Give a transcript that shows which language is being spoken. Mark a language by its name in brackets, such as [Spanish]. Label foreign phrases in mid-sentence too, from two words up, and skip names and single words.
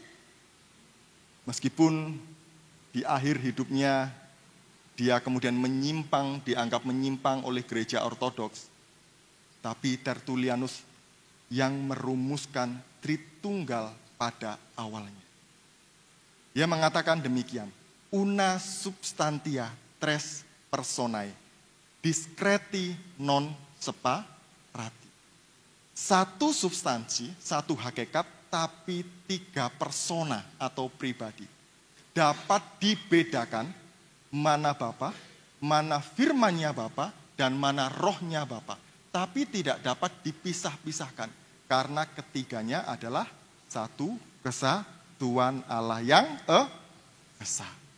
[Indonesian] Meskipun di akhir hidupnya dia kemudian dianggap menyimpang oleh gereja ortodoks, tapi Tertullianus yang merumuskan Tritunggal pada awalnya. Dia mengatakan demikian, [Latin] una substantia tres personae, discreti non separati. [Indonesian] Satu substansi, satu hakikat, tapi 3 persona atau pribadi. Dapat dibedakan mana Bapa, mana firman-Nya Bapa, dan mana rohnya Bapa. Tapi tidak dapat dipisah-pisahkan. Karena ketiganya adalah satu kesatuan Allah yang esa.